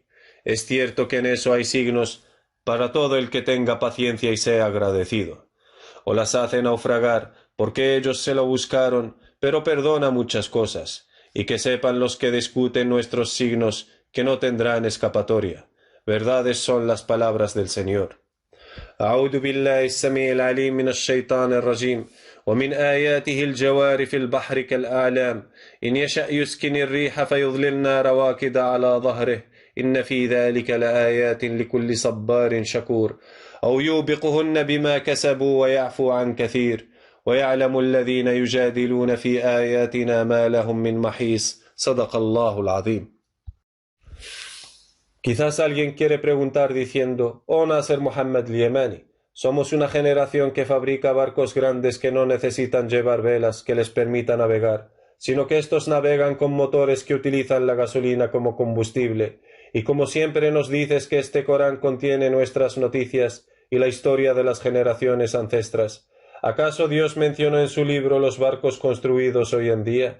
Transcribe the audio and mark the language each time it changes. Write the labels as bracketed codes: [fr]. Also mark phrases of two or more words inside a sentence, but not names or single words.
[es] Es cierto que en eso hay signos para todo el que tenga paciencia y sea agradecido. O las hace naufragar, porque ellos se lo buscaron, pero perdona muchas cosas, y que sepan los que discuten nuestros signos que no tendrán escapatoria. Verdades son las palabras del Señor. [ar] أعوذ بالله السميع العليم من الشيطان الرجيم ومن آياته الجوار في البحر كالأعلام إن يشأ يسكن الريح فيظللنا رواكد على ظهره إن في ذلك لآيات لكل صبار شكور أو يوبقهن بما كسبوا ويعفو عن كثير ويعلم الذين يجادلون في آياتنا ما لهم من محيص صدق الله العظيم. [es] Quizás alguien quiere preguntar diciendo, oh Nasser Muhammad al-Yamani, somos una generación que fabrica barcos grandes que no necesitan llevar velas que les permitan navegar, sino que estos navegan con motores que utilizan la gasolina como combustible, y como siempre nos dices que este Corán contiene nuestras noticias y la historia de las generaciones ancestras, ¿acaso Dios mencionó en su libro los barcos construidos hoy en día?